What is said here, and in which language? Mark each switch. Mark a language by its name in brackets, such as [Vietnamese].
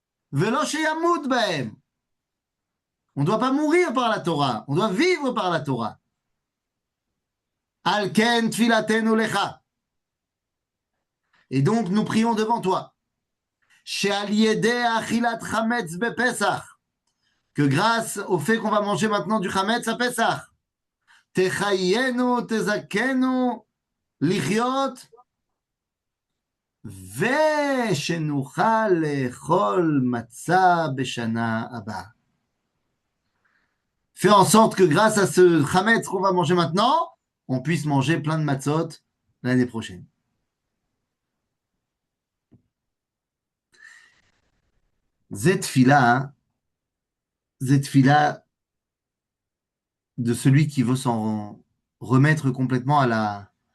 [Hebrew] Velo sheyamut bahem. [French] On ne doit pas mourir par la Torah, on doit vivre par la Torah. [Hebrew] Al ken tfilatenu lecha. [French] Et donc nous prions devant toi. [Hebrew] She'al yedei achilat chametz bepesach. [French] Que grâce au fait qu'on va manger maintenant du chametz à Pesach, [Hebrew] Techayenu, tezakenu, lichiot, ושנוכל לאכול מצה בשנה הבאה. [French] Fais en sorte que grâce à ce chametz qu'on va manger maintenant, on puisse manger plein de matzot l'année prochaine. Zetfila de celui qui veut s'en remettre complètement à la...